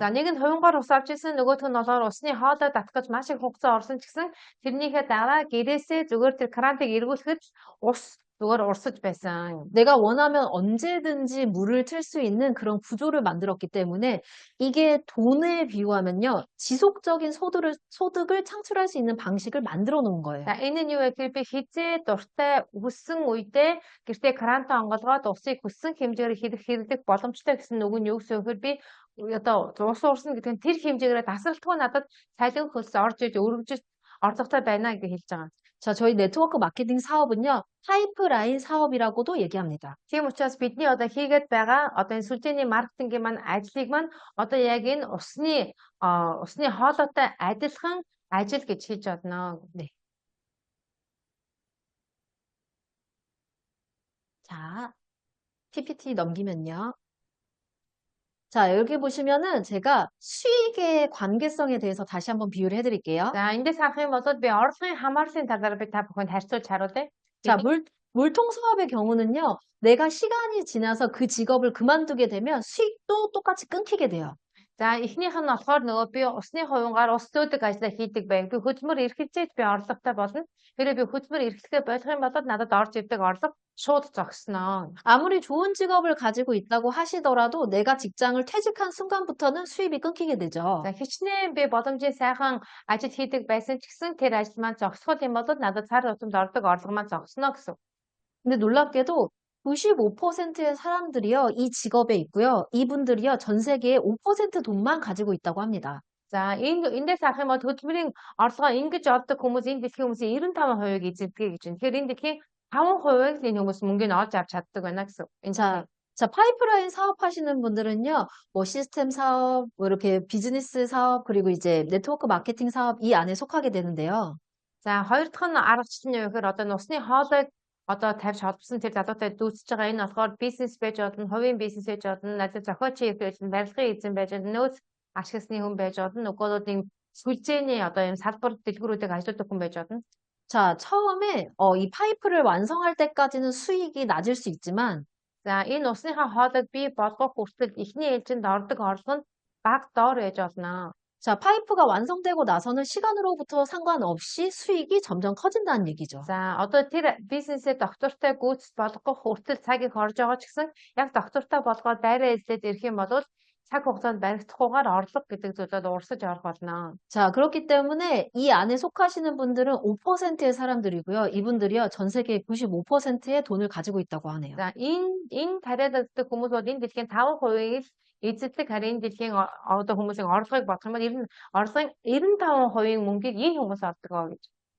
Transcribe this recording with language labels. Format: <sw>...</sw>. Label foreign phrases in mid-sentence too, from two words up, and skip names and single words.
<mn>За нэг нь хувингаар ус авч исэн, нөгөөх нь болохоор усны хоолой татгаж маш их хугацаа орсон ч гэсэн тэрнийхээ дараа гэрээсээ зүгээр тэр крантыг эргүүлэхэд ус зүгээр урсаж байсан.</mn> <ko>내가 원하면 언제든지 물을 틀 수 있는 그런 구조를 만들었기 때문에 이게 돈에 비유하면요. 지속적인 소득을 창출할 수 있는 방식을 만들어 놓은 거예요.</ko> <mn>За энэ нь юу вэ гэхээр би хизээ дуртай хүссэн үедээ гэртээ крантаа онгоолгоод усыг хүссэн хэмжээгээр хэрэглэх боломжтой гэсэн үг нь юу гэсэн вэ гэхээр би одоо ус уурсан гэдэг нь тэр хэмжээгээр тасралтгүй надад цалин хөлс орж иж өргөж орлоготой байна гэж хэлж байгаа.</mn> <ko>자, 저희 네트워크 마케팅 사업은요. 파이프라인 사업이라고도 얘기합니다.</ko> <mn>Тийм учраас бидний одоо хийгээд байгаа одоо энэ сүлжээний маркетингийн маань ажлыг маань одоо яг энэ усны хоолойтой адилхан ажил гэж хийж байна.</mn> <ko>네. 자, PPT 넘기면요. 자, 여기 보시면은 제가 수익의 관계성에 대해서 다시 한번 비유를 해드릴게요.</ko> <mn>За эндээс харах юм бол би орлогын хамаарлын талаар би та бүхэнд харьцуулж харуулъя.</mn> <ko>자, 물통 사업의 경우는요. 내가 시간이 지나서 그 직업을 그만두게 되면 수익도 똑같이 끊기게 돼요.</ko> <mn>За эхнийх нь болохоор нөгөө би усны хувингаар ус зөөдөг ажлаа хийдэг байг. Би хөдөлмөр эрхэлжээд би орлоготой болно. Хэрэв би хөдөлмөр эрхлэхээ болох юм бол надад орж ирдэг орлого шууд зогсноо.</mn> <ko>아무리 좋은 직업을 가지고 있다고 하시더라도 내가 직장을 퇴직한 순간부터는 수입이 끊기게 되죠.</ko> <mn>За хичнээн би боломжийн сайхан ажил хийдэг байсан ч гэсэн тэр ажил маань зогсхол юм бол надад цар тутамд ордог орлого маань зогсноо гэсэн.</mn> <ko>근데 놀랍게도 95%의 사람들이요, 이 직업에 있고요. 이분들이요, 전 세계의 5% 돈만 가지고 있다고 합니다.</ko> <mn>За эндээс харах юм бол хөдөлмөрийн орлогоо ингэж олдог хүмүүс энэ дэлхийн хүмүүсийн 95%-ийг эзэмддэг гэж байна. Тэгэхээр энэ дэлхийн 5%-ийг л энэ хүмүүс мөнгөний олж авч чаддаг байна гэсэн.</mn> <ko>자, 파이프라인 사업하시는 분들은요, 뭐 시스템 사업, 뭐 이렇게 비즈니스 사업, 그리고 이제 네트워크 마케팅 사업 이 안에 속하게 되는데요.</ko> <mn>За хоёр дахь нь аргачлал нь юу гэхээр одоо усны хоолойг одоо тавьж холбосон тэр залуутай дүүсэж байгаа энэ болохоор бизнес байж болно, хувийн бизнес байж болно, надад зохиолч хийж болно, барилгын эзэн байж болно, нөөц ашигласны хүн байж болно, нөгөөдөө ийм сүлжээний одоо ийм салбар дэлгүүрүүдийг ажилладаг хүн байж болно.</mn> <ko>자, 처음에 이 파이프를 완성할 때까지는 수익이 낮을 수 있지만</ko> <mn>За энэ усныхаа хоолойг бий болгох хүртэл эхний ээлжинд ордог орлого нь бага доор байж болно.</mn> <ko>자, 파이프가 완성되고 나서는 시간으로부터 상관없이 수익이 점점 커진다는 얘기죠.</ko> <mn>За одоо тэр бизнесээ доктортой гүйцэд болгох хүртэл цаг их орж байгаа ч гэсэн яг доктортой болгоод дайраа эзлээд ирэх юм бол цаг хугацаанд баригдахгүйгээр орлого гэдэг зүйлд урсаж орох болно.</mn> <ko>자, 그렇기 때문에 이 안에 속하시는 분들은 5%의 사람들이고요. 이분들이요, 전 세계 95%의 돈을 가지고 있다고 하네요.</ko> <mn>За энэ тариалагддаг хүмүүс бол энэ дэлхийн 5%-ийг эзэлдэг харин дэлхийн одоо хүмүүсийн орлогыг бодох юм бол орлогын 95%-ийн мөнгийг энэ хүмүүс авдаг гэж.</mn>